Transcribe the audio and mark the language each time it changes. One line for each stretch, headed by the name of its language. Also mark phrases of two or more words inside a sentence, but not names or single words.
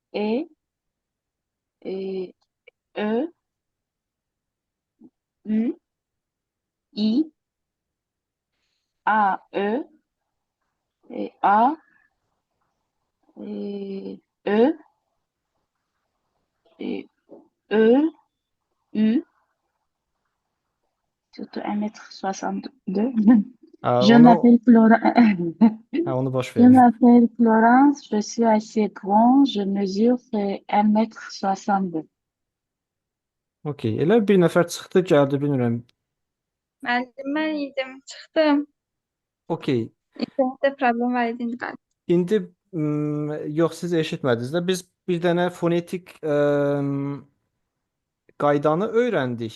French: E, Ö, Ü, İ, A, Ö, A, Ö, Ö, Ü, surtout 1,62 m.
Azerbaijani: Hə,
French: Je
Azerbaijani: onu,
French: m'appelle Florence.
Azerbaijani: onu boş
French: Je
Azerbaijani: verin.
French: m'appelle Florence, je suis assez grand, je mesure 1,62 m.
Azerbaijani: Okay, elə bir nəfər çıxdı, gəldi, bilmirəm. Müəllim, mən idim, çıxdım. Okay, İnternetdə problem var idi indi qalib. indi yox, siz eşitmədiniz də. Biz bir dənə fonetik qaydanı öyrəndik.